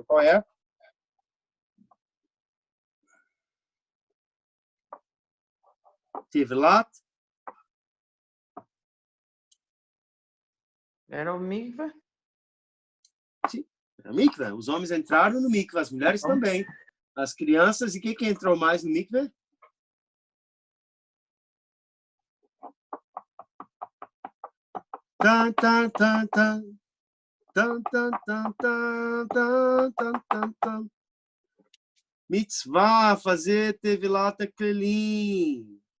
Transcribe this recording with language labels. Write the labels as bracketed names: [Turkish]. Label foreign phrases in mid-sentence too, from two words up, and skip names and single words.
[Portuguese] Qual é? Tivlat. Era o mikveh? Sim, era mikveh. Os homens entraram no mikveh, as mulheres também. As crianças, e quem que entrou mais no mikveh? Tan, tan, tan, tan. Tan, tan, tan, tan, tan, tan, tan, tan. Mitzvah, fazer Tevilat Kelim.